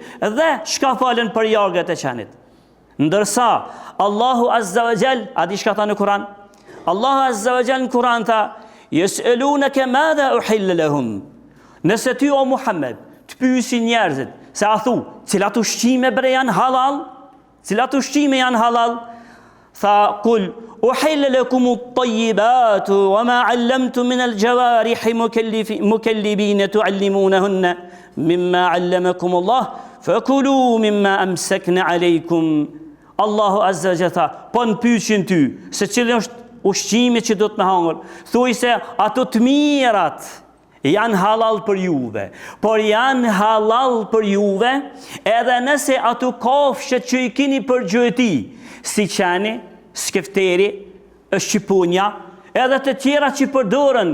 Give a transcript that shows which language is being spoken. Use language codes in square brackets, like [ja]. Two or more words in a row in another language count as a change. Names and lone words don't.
[sq] Dhe shka falen për jargët e qenit. Ndërsa, [ar] الله عز وجل, [sq] a di shka tha në Kur'an? [ar] الله عز وجل [sq] në Kur'an tha, [ar] يسألونك ماذا أحل لهم. [sq] Nëse ty o Muhammed, të pyesin njerëzit, se a thu, cilat ushqime bre janë halal? Cilat ushqime janë halal? Tha, [ar] قل، أحل لكم الطيبات وما علمتم من الجوارح مكلبين تعلمونهن مما علمكم الله، فكلوا مما أمسكن عليكم. الله عز وجل, [sq] po në pyetjen ty, se cilë është ushqimi që do të me hangër, thuj se ato të mirat janë halal për juve, por janë halal për juve edhe nëse ato kafshët që I kini për gjëti, si qeni, skefteri, shqipunja, edhe të tjera që përdorën